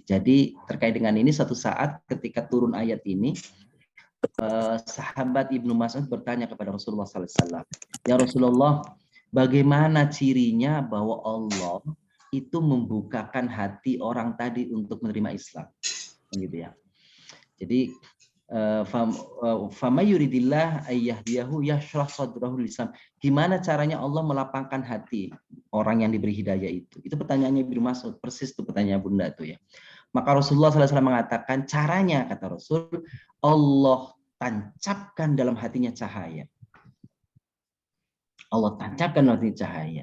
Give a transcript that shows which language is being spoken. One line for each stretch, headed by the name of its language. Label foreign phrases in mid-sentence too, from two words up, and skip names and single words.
Indonesian: Jadi terkait dengan ini, suatu saat ketika turun ayat ini, sahabat Ibnu Mas'ud bertanya kepada Rasulullah SAW,
Arabic: يا رسول الله,
Indonesian: bagaimana cirinya bahwa Allah itu membukakan hati orang tadi untuk menerima Islam, gitu ya.
Arabic: Jadi فمن يرد الله أن يهديه يشرح صدره للإسلام.
Indonesian: Gimana caranya Allah melapangkan hati orang yang diberi hidayah itu? Itu pertanyaannya Ibnu Mas'ud, persis itu pertanyaan Bunda tuh ya. Maka Rasulullah SAW mengatakan caranya, kata Rasul, Allah tancapkan dalam hatinya cahaya. Allah tancapkan dalam hatinya cahaya.